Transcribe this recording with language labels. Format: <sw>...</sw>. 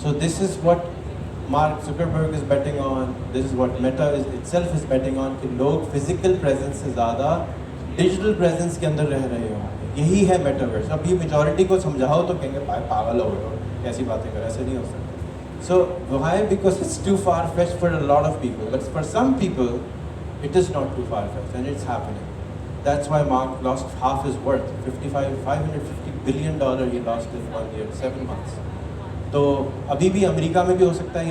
<en>so this is what Mark Zuckerberg is betting on, this is what Meta itself is betting on,</en> <ur>کہ لوگ physical presence سے زیادہ digital presence کے اندر رہ رہے ہوں. یہی ہے میٹاورس. اب یہ میجورٹی کو سمجھاؤ تو کہیں گے پاگل ہو گئے, کیسی باتیں کریں, ایسے نہیں ہو سکتا.</ur> <en>So why? Because it's too far-fetched for a lot of people, but for some people it is not too far-fetched and it's happening. That's why Mark lost half his worth. $550 billion he lost in 1 year, 7 months.</en> <ur>تو ابھی بھی امریکہ میں بھی ہو سکتا ہے.</ur>